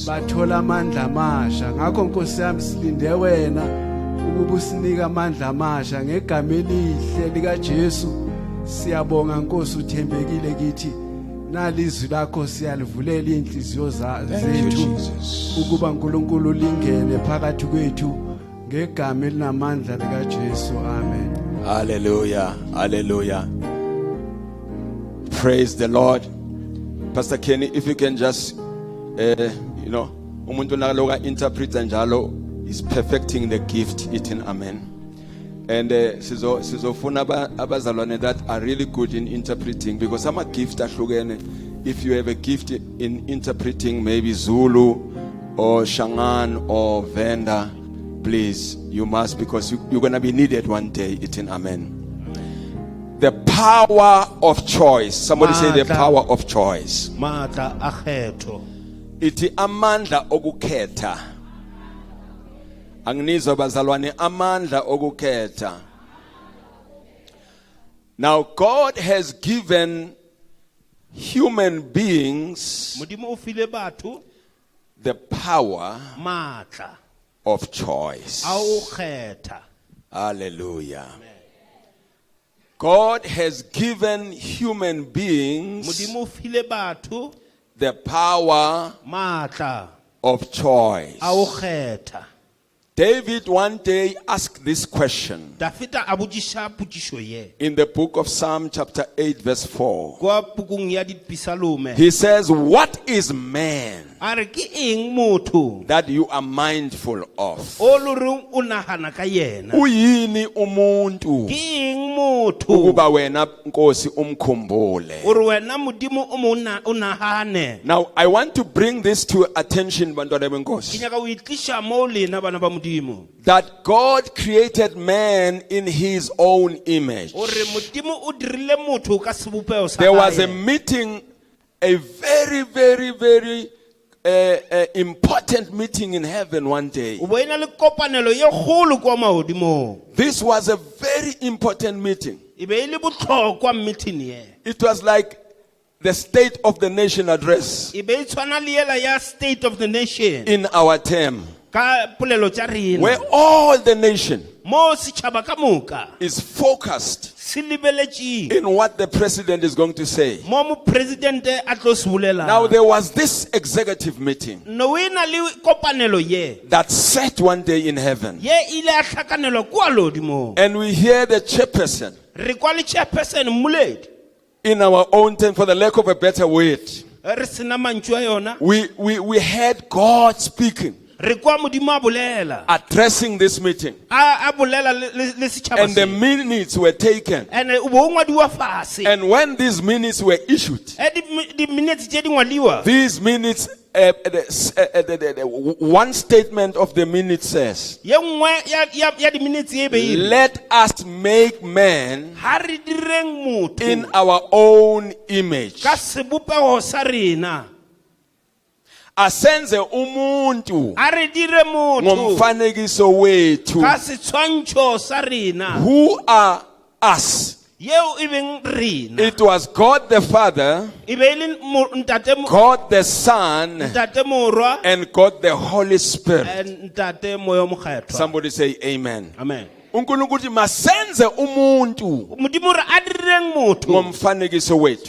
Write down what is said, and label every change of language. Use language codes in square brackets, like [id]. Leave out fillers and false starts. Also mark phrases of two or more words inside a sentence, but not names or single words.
[zu] bathola amandla amasha. Ngakho Nkosi yami silinde wena ukuba usinike amandla amasha ngegama elihle lika Jesu. Siyabonga Nkosi uthembekile kithi nalizwi lakho siyalivulela inhliziyo [en] Thank you [zu] zethu Jesus. ukuba uNkulunkulu lingene phakathi kwethu ngegama elinamandla lika Jesu. [en] Amen. Hallelujah. Hallelujah. Praise the Lord. Pastor Kenny, if you can just [zu] umuntu naloka [en] interpreter njalo is perfecting the gift eating. Amen. And [zu] sizofuna abazalwane [en] that are really good in interpreting, because some gift ahlukene. If you have a gift in interpreting, maybe Zulu or Shangan or Venda, please, you must, because you're going to be needed one day eating. Amen. The power of choice. Somebody say the power of choice. [nso] Matla akhetho. [zu] Iti amandla okukhetha. Anginizwa bazalwane, amandla okukhetha. [en] Now God has given human beings [nso] Modimo o file batho [en] the power [nso] matla [en] of choice. [nso] a o kgetha. [en] Hallelujah. God has given human beings [nso] Modimo o file batho [en] the power [nso] matla [en] of choice. [nso] a o kgetha. [en] David one day asked this question [nso] Dafita a botsisa potšišo ye. [en] in the book of Psalm chapter 8 verse 4. [nso] Kwa pukung ya dipisalome. [en] He says, what is man [nso] A re ke eng motho [en] that you are mindful of? [nso] o lo reng o nagana ka yena. [zu] Uyini umuntu [nso] Ke eng motho [zu] ukuba wena Nkosi umkhumbule. [nso] o re wena Modimo o mo o nagane. [en] Now I want to bring this to attention, [nso] bantwana Ke benkosi, nyaka o itliša mo lena bana ba Modimo. [en] that God created man in his own image. [nso] O re Modimo o dirile motho ka sebopego sa [en] There was a [nso] hae. [en] meeting, a very, very, very important meeting in heaven one day. [nso] O bo ena le kopanelo ye kgolo kwa mahodimong. [en] This was a very important meeting. [nso] E be e le bohlokwa meeting ye. [en] It was like the State of the Nation address [nso] E be e tshwana le yela ya State of the Nation [en] in our term, [nso] ka polelo tša rena. [en] where all the nation [nso] Mo setšhaba ka moka [en] is focused [nso] se lebeletše [en] in what the president is going to say. [nso] mo mopresidente a tlo se bolela. [en] Now there was this executive meeting [nso] No e na le kopanelo ye. [en] that sat one day in heaven, [nso] Ye ile a hlakanelwa kwa lodimong. [en] and we hear the chairperson [nso] Re kwa le chairperson mmoledi. [en] in our own term, for the lack of a better word. [nso] Re sena mantšu a yona. [en] We heard God speaking, [nso] Re kwa Modimo a bolela. [en] addressing this meeting, [nso] A bolela le setšhaba [en] and the [nso] se. [en] minutes were taken. [nso] And o bo ngwadiwa fase. [en] And when these minutes were issued, [nso] Di minutes tše di ngwaliwa. [en] these minutes one statement of the minute says, [nso] ye nngwe ya di-minutes e beile [en] let us make man [nso] ha re direng motho [en] in our own image. [nso] ka sebopego sa rena [zu] Asenze umuntu [nso] a re dire motho [zu] ngomfanekiso wethu. [nso] ka setshwantsho sa rena [en] Who are us? [nso] yeo e beng rena [en] It was God the Father, [nso] e be e le ntate [en] God the Son, [nso] ntate morwa [en] and God the Holy Spirit. [nso] ntate moya o mokgethwa [en] Somebody say amen. amen [zu] uNkulunkulu uthi masenze umuntu [nso] modimo re a direng motho [zu] ngomfanekiso wethu.